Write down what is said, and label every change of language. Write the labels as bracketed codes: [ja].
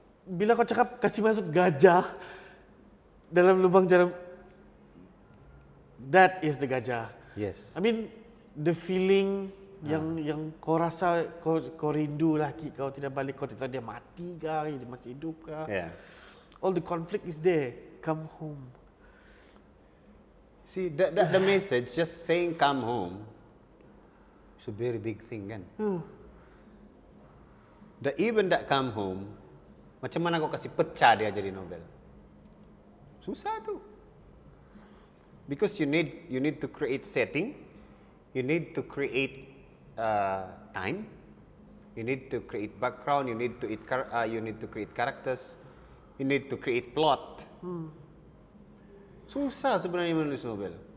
[ms] Bila kau cakap kasih masuk gajah dalam lubang jarum, [en] that is the [ms] gajah. [en] Yes. I mean the feeling [ms] yang kau rasa, kau rindu laki kau tidak balik, kau tidak tahu dia mati kah, dia masih hidup kah. [en] Yeah. All the conflict is there. Come home. See, the message, just saying come home, is a very big thing kan? [ms] The Even That Come Home, macam mana kau kasih pecah dia jadi novel? Susah tuh. [en] Because you need to create setting, you need to create time, you need to create background, you need to create characters, you need to create plot. [ms] Susah sebenarnya menulis novel.